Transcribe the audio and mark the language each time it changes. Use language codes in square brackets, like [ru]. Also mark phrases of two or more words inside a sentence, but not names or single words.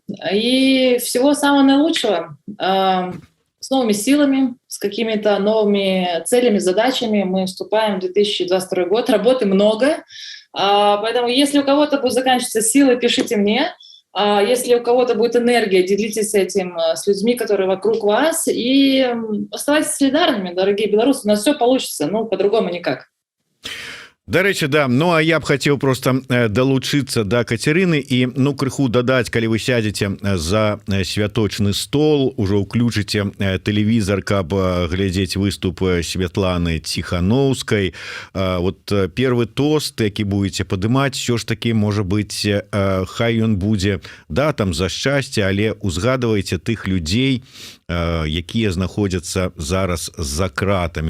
[ru] И всего самого наилучшего. С новыми силами, с какими-то новыми целями, задачами мы вступаем в 2022 год. Работы много. Поэтому если у кого-то будут заканчиваться силы, пишите мне. Если у кого-то будет энергия, делитесь этим с людьми, которые вокруг вас. И оставайтесь солидарными, дорогие белорусы. У нас все получится, по-другому никак. [be] Дарэчы, да, а я б хацеў просто далучыцца да Кацярыны і крыху дадаць, калі вы сядзеце за святочны стол, ужо ўключыце тэлевізор, каб глядзець выступ Святланы Ціхановскай. Вот первы тост, які будете падымаць, все ж таки можа быць, хай ён будзе там за шчасце, але узгадывайце тых людзей, якія знаходзяцца зараз за кратамі.